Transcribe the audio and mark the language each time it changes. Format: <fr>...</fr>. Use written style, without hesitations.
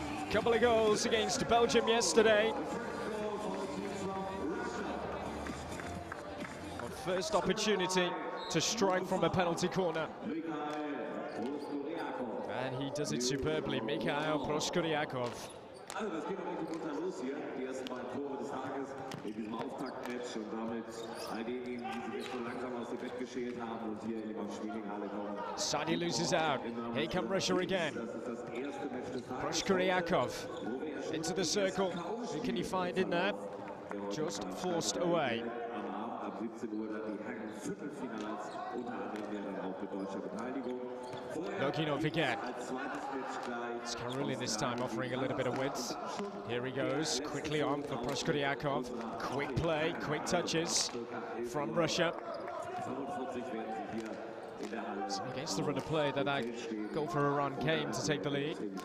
<en>Couple of goals against Belgium yesterday. Our first opportunity to strike from a penalty corner. And he does it superbly, Mikhail Pushkuryakov.</en> <de>Also das geht noch richtig munter los hier, die ersten beiden Tore des Tages in diesem Auftaktmatch und damit all diejenigen, die sich jetzt schon langsam aus dem Bett geschält haben und hier in die Schmiedinghalle kommen.</de> <en>Sadi loses out. Here come Russia again. Pushkuryakov into the circle. Who can he find in there? Just forced away.</en> <de>Ab 17 Uhr dann die Herren-Viertelfinals, unter anderem ja dann auch mit deutscher Beteiligung.</de> <en>Lukinov again. It's Karulin this time offering a little bit of width. Here he goes, quickly on for Pushkuryakov. Quick play, quick touches from Russia. So against the run of play that goal for Iran came to take the lead.</en>